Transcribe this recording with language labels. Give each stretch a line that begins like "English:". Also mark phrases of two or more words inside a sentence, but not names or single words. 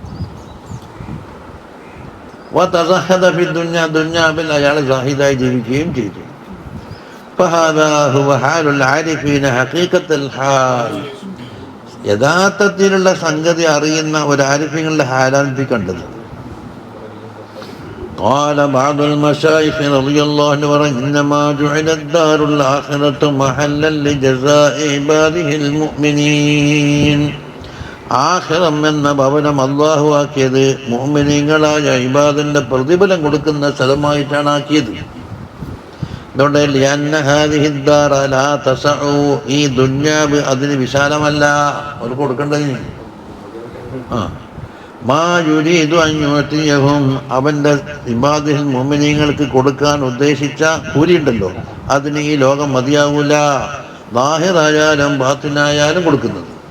Arabic: وتزهد في الدنيا,
Malayalam: ദുനിയാവിൽ അയാൾ സാഹിദായി ജീവിക്കുകയും ചെയ്തു.
Arabic: فهذا هو حال العارفين حقيقة الحال,
Malayalam: യഥാർത്ഥത്തിലുള്ള സംഗതി അറിയുന്ന ഒരു ആരിഫീങ്ങളുടെ ഹാലാണ് കണ്ടത്.
Arabic: قال بعض المشايخ رضي الله عنه إنما جعلت الدار الآخرة محلا لجزاء عباده المؤمنين,
Malayalam: ആഖിറം എന്ന ഭവനം അല്ലാഹു ആക്കിയത് മുഅ്മിനീങ്ങളായ ഇബാദിന്റെ പ്രതിഫലം കൊടുക്കുന്ന സ്ഥലമായിട്ടാണ് ആക്കിയത്.
Arabic: അതുകൊണ്ട് لأن هذه الدار لا تسع,
Malayalam: ഈ ദുനിയാവ് അതിന് വിശാലമല്ല, അവർ കൊടുക്കേണ്ടത്.
Arabic: ما يريد أن يعطيهم,
Malayalam: അവൻ്റെ ഇബാദിൽ മുഅ്മിനീങ്ങൾക്ക് കൊടുക്കാൻ ഉദ്ദേശിച്ച കൂലിയുണ്ടല്ലോ, അതിന് ഈ ലോകം മതിയാവൂല. ലാഹിറായാലും ബാത്തിനായാലും കൊടുക്കുന്നത്.